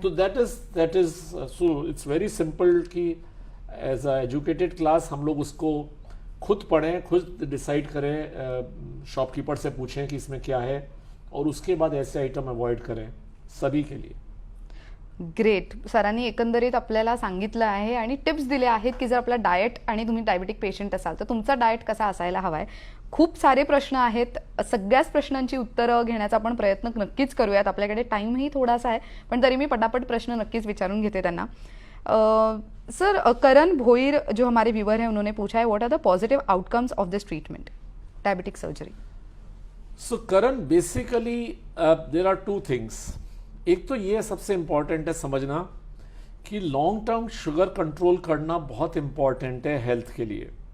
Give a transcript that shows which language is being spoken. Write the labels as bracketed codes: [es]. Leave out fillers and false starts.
[hi] तो [en] that is so it's very simple [hi] कि [en] as a educated class [hi] हम लोग उसको खुद पढ़ें, खुद डिसाइड करें, शॉपकीपर से पूछें कि इसमें क्या है, और उसके बाद ऐसे आइटम अवॉइड करें सभी के लिए। [en] Great. [mr] सरांनी एकंदरीत आपल्याला सांगितलं आहे आणि टिप्स दिले आहेत की जर आपला डाएट आणि तुम्ही डायबिटिक पेशंट असाल तर तुमचा डाएट कसा असायला हवा आहे. खूप सारे प्रश्न आहेत, सगळ्याच प्रश्नांची उत्तरं घेण्याचा आपण प्रयत्न नक्कीच करूयात. आपल्याकडे टाईमही थोडासा आहे, पण तरी मी पटापट प्रश्न नक्कीच विचारून घेते त्यांना. [hi] सर, करण भोईर जो हमारे व्यूअर हैं उन्होंने पूछा है, [en] What are the positive outcomes of this treatment, diabetic surgery. [hi] So Karan, [en] Basically there are 2 things. [hi] एक तो ये सबसे इंपॉर्टेंट है समझना कि लॉन्ग टर्म शुगर कंट्रोल करना बहुत इंपॉर्टेंट है हेल्थ के लिए.